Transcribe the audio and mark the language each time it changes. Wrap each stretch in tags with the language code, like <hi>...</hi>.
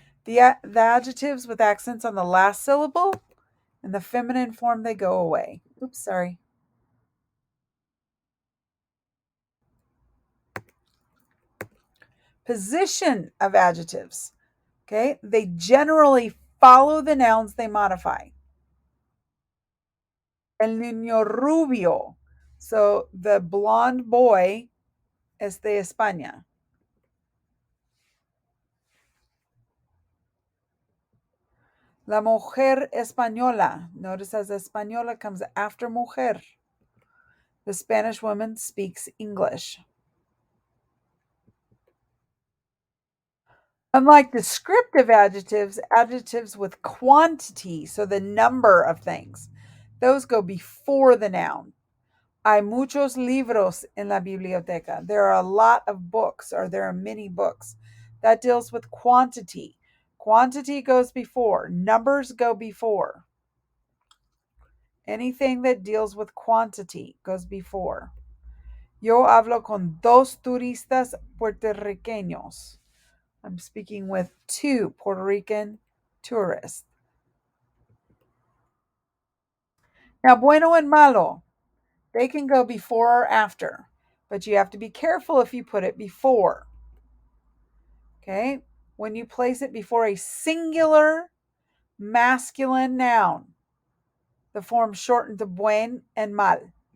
<en>The adjectives with accents on the last syllable, in the feminine form, they go away. Oops, sorry. Position of adjectives. Okay, they generally follow the nouns they modify.</en> <es>El niño rubio.</es> <en>So the blonde boy</en> <es>es de España. La mujer española.</es> <en>Notice as española comes after mujer. The Spanish woman speaks English. Unlike descriptive adjectives, adjectives with quantity, so the number of things, those go before the noun.</en> <es>Hay muchos libros en la biblioteca.</es> <en>There are a lot of books, or there are many books. That deals with quantity. Quantity goes before. Numbers go before. Anything that deals with quantity goes before.</en> <es>Yo hablo con dos turistas puertorriqueños.</es> <en>I'm speaking with two Puerto Rican tourists. Now, bueno and malo, they can go before or after, but you have to be careful if you put it before. Okay? When you place it before a singular masculine noun, the form shortened to buen and mal.</en>